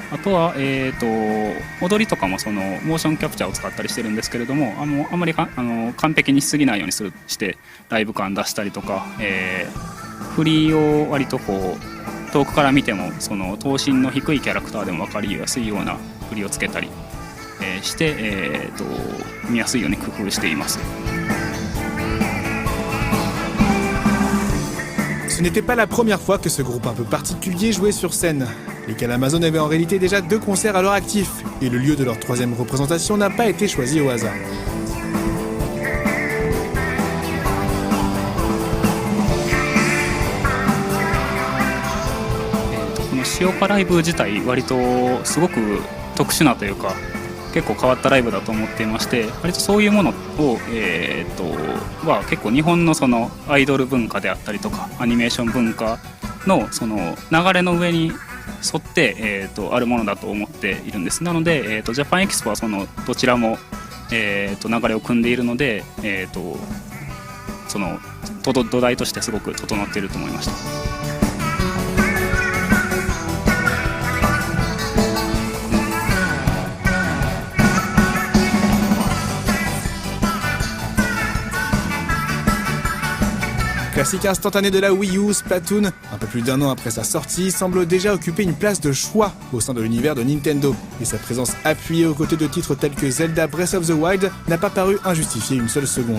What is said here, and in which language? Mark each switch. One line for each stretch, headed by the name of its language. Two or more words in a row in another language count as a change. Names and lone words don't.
Japanese: あとは、踊りとかもそのモーションキャプチャーを使ったりしてるんですけれども、あんまり完璧にしすぎないようにしてライブ感出したりとか、振りを割とこう遠くから見てもその頭身の低いキャラクターでも分かりやすいような振りをつけたり、して、見やすいように工夫しています。
French: Ce n'était pas la première fois que ce groupe un peu particulier jouait sur scène. Les Kalamazoo avaient en réalité déjà 2 concerts à leur actif, et le lieu de leur 3e représentation n'a pas été choisi au hasard.
Japanese: 塩パライブ自体割とすごく特殊なというか結構変わったライブだと思っていまして、割とそういうものを、は結構日本のそのアイドル文化であったりとかアニメーション文化のその流れの上に沿って、あるものだと思っているんです。なので、ジャパンエキスポはそのどちらも、流れを組んでいるので、その土台としてすごく整っていると思いました。
French: Classique instantané de la Wii U, Splatoon, un peu plus d'1 an après sa sortie, semble déjà occuper une place de choix au sein de l'univers de Nintendo, et sa présence appuyée aux côtés de titres tels que Zelda Breath of the Wild n'a pas paru injustifier une seule seconde.